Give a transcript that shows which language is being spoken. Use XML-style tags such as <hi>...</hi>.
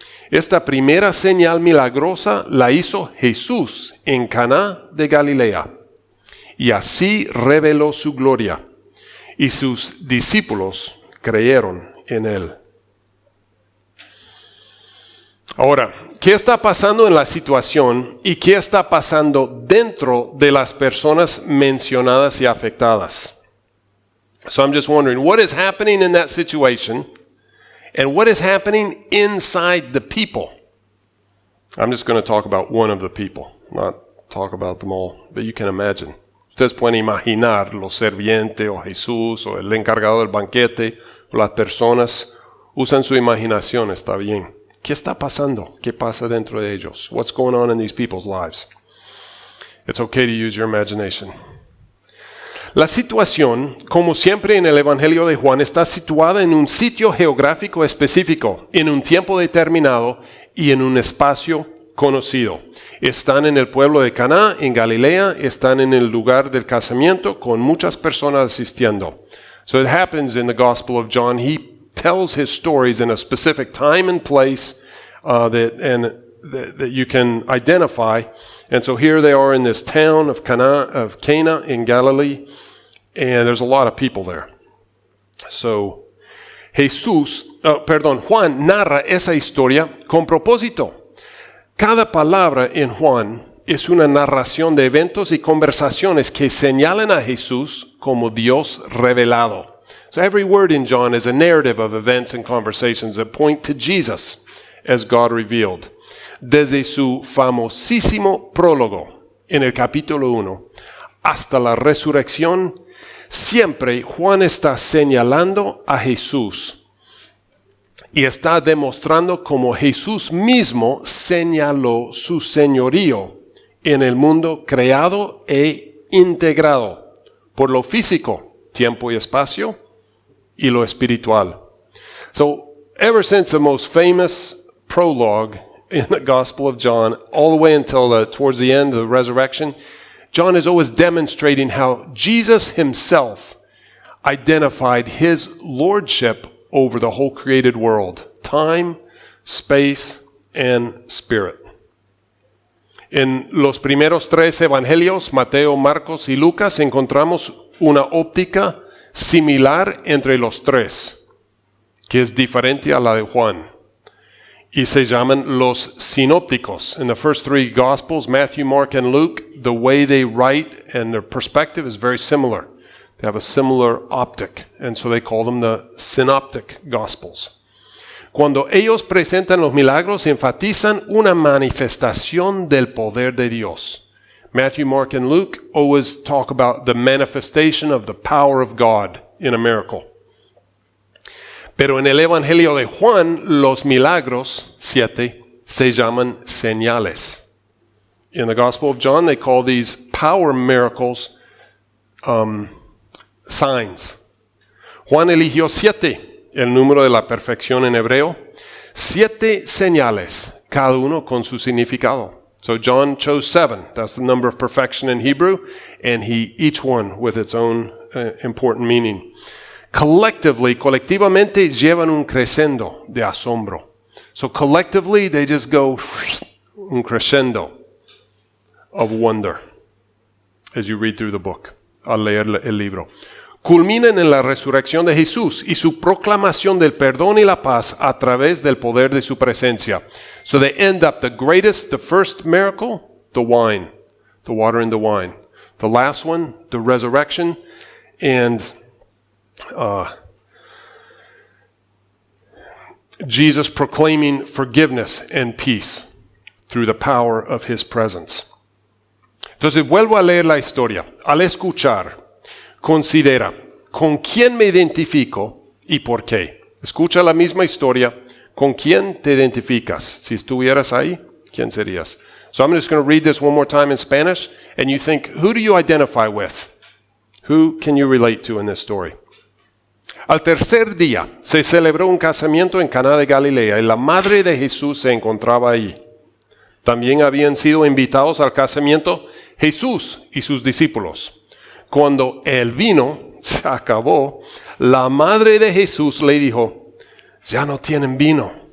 <es>Esta primera señal milagrosa la hizo Jesús en Caná de Galilea, y así reveló su gloria, y sus discípulos creyeron en él. Ahora, ¿qué está pasando en la situación y qué está pasando dentro de las personas mencionadas y afectadas?</es> <en>So I'm just wondering, what is happening in that situation and what is happening inside the people? I'm just going to talk about one of the people, not talk about them all, but you can imagine.</en> <es>Ustedes pueden imaginar los sirvientes o Jesús o el encargado del banquete o las personas. Usan su imaginación, está bien. ¿Qué está pasando? ¿Qué pasa dentro de ellos?</es> <en>What's going on in these people's lives? It's okay to use your imagination.</en> <es>La situación, como siempre en el evangelio de Juan, está situada en un sitio geográfico específico, en un tiempo determinado y en un espacio conocido. Están en el pueblo de Caná, en Galilea, están en el lugar del casamiento con muchas personas asistiendo.</es> <en>So it happens in the Gospel of John. He tells his stories in a specific time and place that you can identify And so here they are in this town of Cana in Galilee, and there's a lot of people there.</en> <es>So Juan narra esa historia con propósito. Cada palabra en Juan es una narración de eventos y conversaciones que señalan a Jesús como Dios revelado.</es> <en>So every word in John is a narrative of events and conversations that point to Jesus as God revealed.</en> <es>Desde su famosísimo prólogo en el capítulo 1 hasta la resurrección, siempre Juan está señalando a Jesús y está demostrando cómo Jesús mismo señaló su señorío en el mundo creado e integrado por lo físico, tiempo y espacio, y lo espiritual.</es> <en>So, ever since the most famous prologue in the Gospel of John, all the way until towards the end of the resurrection, John is always demonstrating how Jesus himself identified his lordship over the whole created world, time, space, and spirit.</en> <es>En los primeros tres evangelios, Mateo, Marcos y Lucas, encontramos una óptica similar entre los tres, que es diferente a la de Juan. Y se llaman los sinópticos.</es> <en>In the first three Gospels, Matthew, Mark, and Luke, the way they write and their perspective is very similar. They have a similar optic, and so they call them the synoptic Gospels.</en> <es>Cuando ellos presentan los milagros, enfatizan una manifestación del poder de Dios.</es> <en>Matthew, Mark, and Luke always talk about the manifestation of the power of God in a miracle.</en> <es>Pero en el Evangelio de Juan, los milagros, 7, se llaman señales.</es> <en>In the Gospel of John, they call these power miracles signs.</en> <es>Juan eligió 7, el número de la perfección en hebreo. 7 señales, cada uno con su significado.</es> <en>So John chose 7. That's the number of perfection in Hebrew, and each one with its own important meaning.</en> <es>Collectivamente llevan un crescendo de asombro.</es> <en>So collectively they just go un crescendo of wonder as you read through the book,</en> <es>al leer el libro. Culminan en la resurrección de Jesús y su proclamación del perdón y la paz a través del poder de su presencia.</es> <en>So they end up the first miracle, the wine, the water in the wine. The last one, the resurrection, and Jesus proclaiming forgiveness and peace through the power of his presence.</en> <es>Entonces vuelvo a leer la historia. Al escuchar, considera con quién me identifico y por qué. Escucha la misma historia. ¿Con quién te identificas? Si estuvieras ahí, ¿quién serías?</es> <en>So I'm just going to read this one more time in Spanish, and you think, who do you identify with? Who can you relate to in this story?</en> <es>Al tercer día se celebró un casamiento en Caná de Galilea y la madre de Jesús se encontraba ahí. También habían sido invitados al casamiento Jesús y sus discípulos. Cuando el vino se acabó, la madre de Jesús le dijo, ya no tienen vino.</es>